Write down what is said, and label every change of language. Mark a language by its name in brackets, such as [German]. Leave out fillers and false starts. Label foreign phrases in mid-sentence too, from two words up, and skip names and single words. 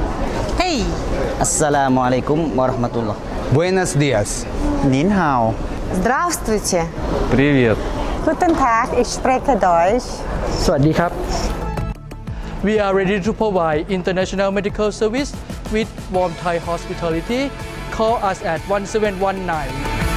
[Arabic] Hey! السلام عليكم ورحمة الله. [Spanish] Buenos dias. [Chinese] 您好. [Russian] Здравствуйте. Привет. [German] Guten Tag, ich spreche Deutsch. [Thai] สวัสดีครับ [English] We are ready to provide international medical service with warm Thai hospitality. Call us at 1719.